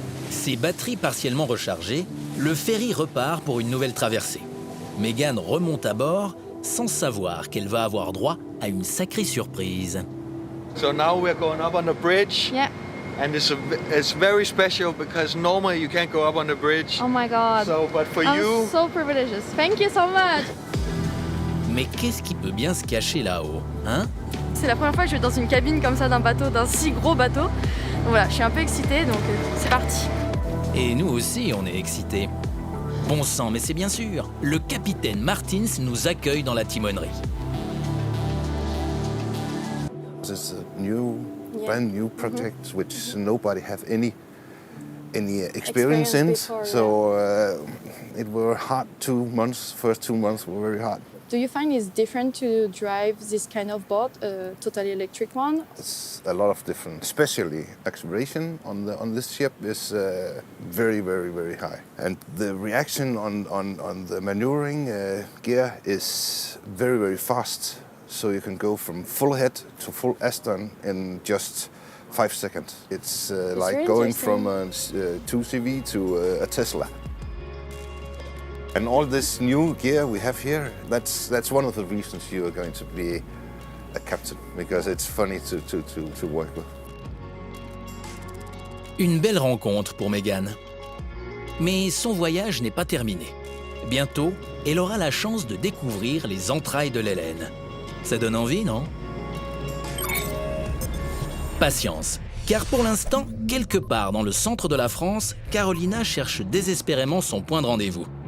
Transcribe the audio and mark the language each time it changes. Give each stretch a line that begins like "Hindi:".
French: Ses batteries partiellement rechargées, le ferry repart pour une nouvelle traversée. Megan remonte à bord sans savoir qu'elle va avoir droit à une sacrée surprise.
English: So now we're going up on the bridge. Yeah. And it's very special because normally you can't go up on the bridge. Oh my God. So, but for I'm you, so privileged. Thank you so much.
French: Mais qu'est-ce qui peut bien se cacher là-haut, hein? C'est la première fois que je vais dans une cabine comme ça d'un bateau, d'un si gros bateau. Donc voilà, je suis un peu excitée, donc c'est parti. Et nous aussi, on est excités. Bon sang, mais c'est bien sûr, le capitaine Martins nous accueille dans la timonerie.
English: It's a new, brand new project which nobody have any experience in. Before, So it were hard 2 months. First 2 months were very hard. Do you find it's different to drive this kind of boat, a totally electric one? It's a lot of different, especially acceleration on this ship is very, very, very high. And the reaction on the maneuvering gear is very, very fast. So you can go from full head to full astern in just 5 seconds. It's like really going interesting. from a 2CV to a Tesla. And all this new gear we have here, that's one of the reasons you are going to be a captain, because it's funny to work with.
French: Une belle rencontre pour Megan. Mais son voyage n'est pas terminé. Bientôt, elle aura la chance de découvrir les entrailles de l'Hélène. Ça donne envie, non? Patience, car pour l'instant, quelque part dans le centre de la France, Carolina cherche désespérément son point de rendez-vous.